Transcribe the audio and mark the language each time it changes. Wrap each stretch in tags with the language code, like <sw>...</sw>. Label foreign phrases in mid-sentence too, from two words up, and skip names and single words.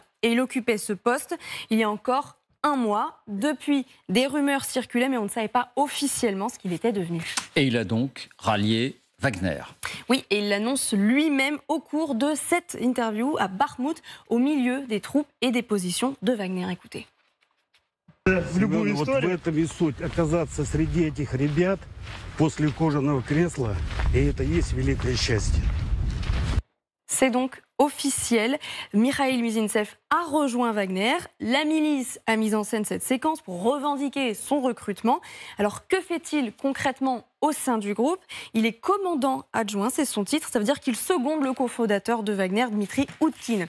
<fr>Et il occupait ce poste il y a encore un mois. Depuis, des rumeurs circulaient, mais on ne savait pas officiellement ce qu'il était devenu. Et il a donc rallié Wagner. Oui, et il l'annonce lui-même au cours de cette interview à Bakhmout, au milieu des troupes et des positions de Wagner. Écoutez.</fr> <ru>Семен, вот в этом и суть. Оказаться среди этих ребят после кожаного кресла, и это и есть великое счастье.</ru> <fr>C'est donc officiel. Mikhail Mizintsev a rejoint Wagner. La milice a mis en scène cette séquence pour revendiquer son recrutement. Alors que fait-il concrètement au sein du groupe? Il est commandant adjoint, c'est son titre. Ça veut dire qu'il seconde le cofondateur de Wagner, Dmitri Utkin.</fr>